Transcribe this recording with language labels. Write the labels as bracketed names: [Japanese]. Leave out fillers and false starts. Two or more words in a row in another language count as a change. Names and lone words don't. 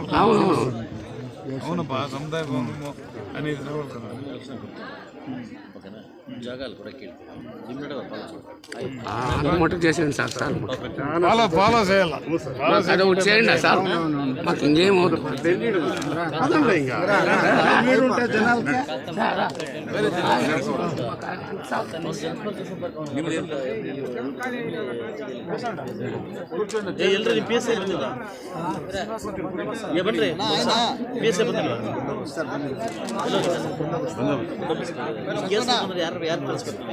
[Telugu] అవునప్పా, సముదాయ భవనం అనేది జాగాలు కూడా మటుకు చేసేయండి సార్. సార్ ఫాలో చేయాలి, అది ఒకటి చేయండి సార్, మాకు ఇంకేం [Kannada] ಎಲ್ರಿ ಪಿ ಎಸ್ ಬನ್ರಿ ಪಿ ಎಸ್ ಯಾರು ಕಳಿಸ್ಕೊಡ್ತೀನಿ.